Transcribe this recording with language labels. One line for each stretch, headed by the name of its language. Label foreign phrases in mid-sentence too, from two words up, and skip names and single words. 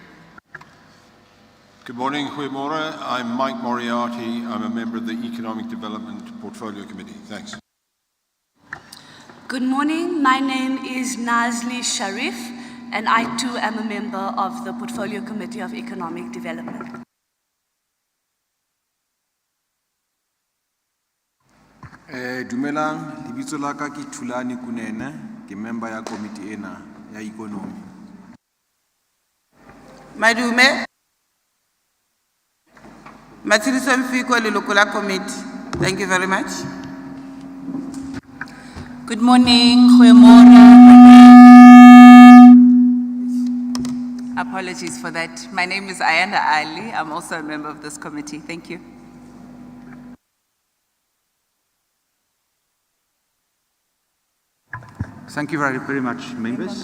English: Good morning, goeiemorgen. I'm Mike Moriarty. I'm a member of the Economic Development Portfolio Committee. Thanks. Good morning. My name is Nazli Sharif, and I too am a member of the Portfolio Committee of Economic Development.
Southern Sotho: Dumelang, lebitso la ka ke Thulani Kunene, ke member ya committee ena ya economy. Madume, Matsiriso Mfiko leloko la committee.
English: Thank you very much. Good morning, goeiemorgen. Apologies for that. My name is Ayanda Ali. I'm also a member of this committee. Thank you. Thank you very much, members.